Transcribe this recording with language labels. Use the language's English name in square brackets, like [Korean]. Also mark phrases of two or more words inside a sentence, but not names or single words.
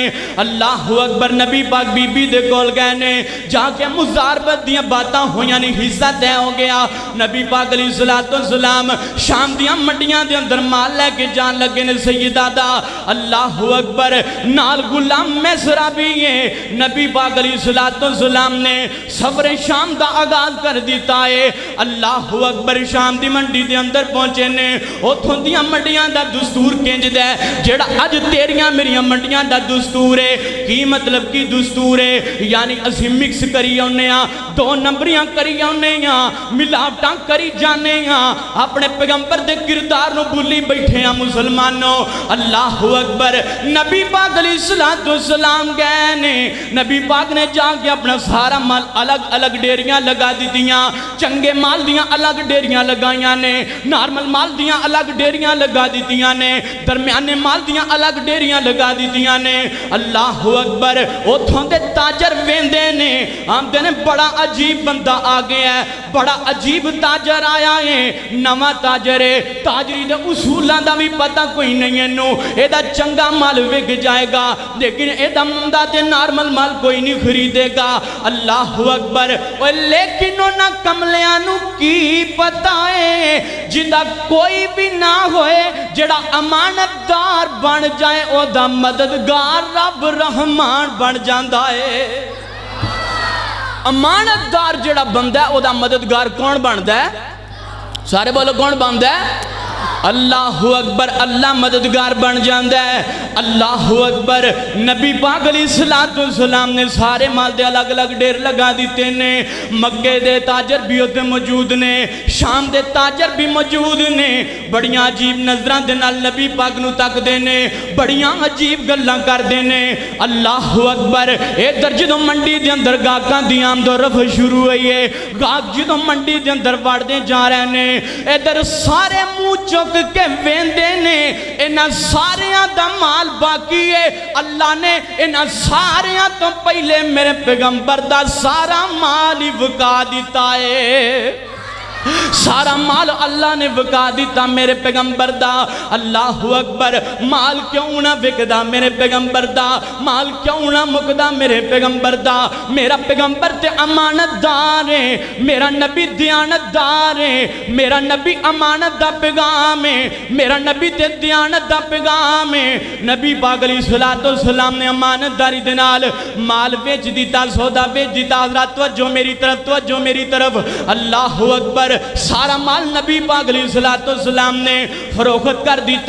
[Punjabi] اللہ اکبر، نبی پاک بی بی دے کول گئے نے، جا کے مزاربت دیاں باتاں ہویاں نہیں، حصہ طے ہو گیا۔ نبی پاک علیہ السلام شام دیاں منڈیاں دے اندر مال لے کے جان لگے نے سیدہ دا۔ اللہ اکبر، نال غلام میسرہ بھی ہیں۔ نبی پاک علیہ السلام نے سفر شام دا آغاز کر دیتا ہے۔ اللہ اکبر، شام دی منڈی دے اندر پہنچے نے، اتھوں دیاں منڈیاں دا دستور کنج دے جیڑا اج تیریاں میریاں منڈیاں دا دستور ہے۔ کی مطلب کی دستور ہے؟ یعنی اسی مکس کری ہونے ہاں، دو نمبریاں کری ہونے ہاں، ملاوٹاں کری جانے ہاں، اپنے پیغمبر دے کردار نو بھولی بیٹھے ہاں مسلمانوں۔ اللہ اکبر، نبی پاک علیہ السلام گئے نے، نبی پاک نے جا کے اپنا سارا مال الگ الگ ڈیریاں لگا دی دیاں، چنگے مال دیاں الگ ڈیریاں لگائیاں نے، نارمل مال دیاں الگ ڈیریاں لگا دی دیاں نے، درمیانے مال دیاں الگ ڈیریاں لگا دی دیاں نے۔ اللہ اکبر، اتھوں دے تاجر ویندے نے، آمدے نے بڑا عجیب بندہ آگے ہے، بڑا عجیب تاجر آیا ہے، نواں تاجر ہے، تاجری دے اصولاں دا بھی پتہ کوئی نہیں ہے نو، ایدہ چنگا مال وگ جائے گا لیکن ایدہ مندہ تے نارمل مال کوئی نہیں خریدے گا۔ اللہ اکبر، لیکن انہاں کملیانو کی پتہ ہے جدہ کوئی بھی نہ ہوئے جڑا امانت دار بن جائے او دا مددگار رب رحمان بن جاندہ ہے۔ امانت دار جڑا بندہ ہے او دا مددگار کون بندہ ہے؟ سارے بولو کون بندہ ہے؟ اللہ اکبر، اللہ مددگار بن جاندہ ہے۔ اللہ اکبر، نبی پاک علیہ السلام نے سارے مال دے الگ الگ ڈیر لگا دیتے نے، مکے دے تاجر بھی ہوتے موجود نے، شام دے تاجر بھی موجود نے، بڑیاں عجیب نظران دے نال نبی پاک نو تک دینے، بڑیاں عجیب گلاں کر دینے۔ اللہ اکبر، اے در جدو منڈی دے اندر گاہکاں دی آمد و رفع شروع ہوئی ہے، گاہک جدو منڈی دے اندر وڑ دے جا رہے نے، اے در سارے منہ چک کے ویندے نے، انہاں ساریاں دا مال باقی ہے، اللہ نے انہاں ساریاں تو پہلے میرے پیغمبر دا سارا مال ہی وکا دیتا ہے، سارا مال اللہ نے وکا دیتا میرے پیغمبر دا۔ اللہ اکبر، مال کیوں نہ وکدا میرے پیغمبر دا، مال کیوں نہ مکدا میرے پیغمبر دا۔ میرا پیغمبر تے امانت دار ہے، میرا نبی دیانت دار ہے، میرا نبی امانت دا پیغام ہے، میرا نبی تے دیانت دا پیغام ہے۔ نبی پاک علیہ السلام نے امانت داری دنال مال ویچ دیتا، سودا ویچ دیتا۔ حضرات [Urdu] توجہ میری طرف، توجہ میری طرف۔ [Punjabi] اللہ اکبر، سارا مال نبی پاک علیہ السلام نے فروخت کر دیتا۔